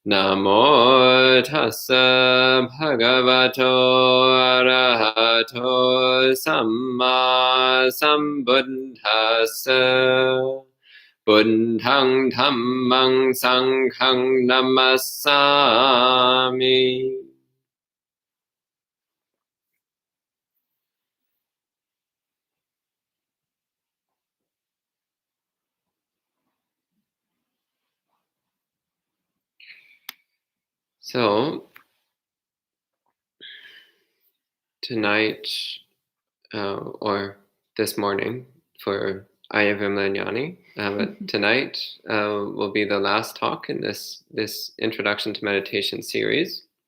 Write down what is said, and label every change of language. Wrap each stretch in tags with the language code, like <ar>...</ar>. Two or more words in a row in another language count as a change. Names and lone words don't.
<pi>Namo tassa bhagavato arahato samma sambuddhassa. Buddhang dhammang sanghang namassami.</pi> <en>So, tonight, or this morning for Aya Vimlanyani, but tonight will be the last talk in this Introduction to Meditation series.</en>